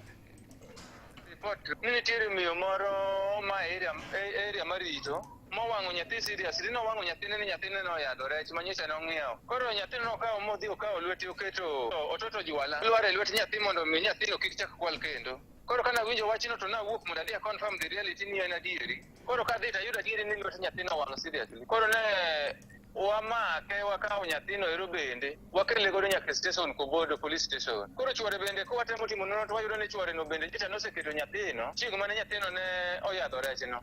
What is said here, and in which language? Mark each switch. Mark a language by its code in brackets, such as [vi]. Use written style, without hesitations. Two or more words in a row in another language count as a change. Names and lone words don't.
[luo] Nitiere miyo moro ma area marito mowang'o nyathi serious, no wang'o nyathine ni nyathine no yadho rech manyisa no ng'iewo. Koro nyathino nokawo modhi okawo lwete oketo ototo jwala lware lwet nyathi mondo mi nyathino kik chak kwal kendo. Koro kana winjo wachno to na wuok mondo adhi [en] confirm the reality [luo] ni en adieri. Koro kadhi tayudo adieri ni lwet nyathino wang'o seriously. Koro ne wamake wakawo nyathino ero bende wakele godo nyaka station Kobodo police station. Koro chwore bende ko watemo timo nono to wayudo ni chwore no bende jita noseketo nyathino chieng' mane nyathino ne oyadho rechno.